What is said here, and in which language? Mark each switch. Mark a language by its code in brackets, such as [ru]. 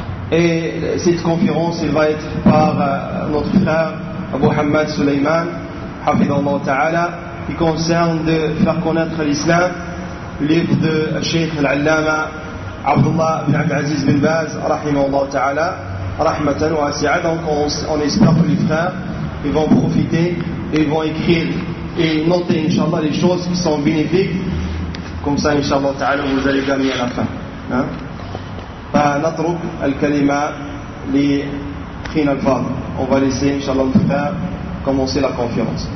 [fr] Et cette conférence elle va être par notre frère Abu Hamad Suleiman Hafidallah Ta'ala, qui concerne de faire connaître l'islam, livre de Cheikh Al-Allama Abdullah bin Abd Aziz bin Baz rahimahullah ta'ala rahmatan wasi'a. Donc on espère que les frères ils vont profiter et ils vont écrire et noter Inch'Allah les choses qui sont bénéfiques, comme ça Inch'Allah ta'ala vous allez gagner à la fin. [ar] فنترك الكلمة لأخينا الفاضل. [fr] On va laisser Inch'Allah le frère commencer la conférence.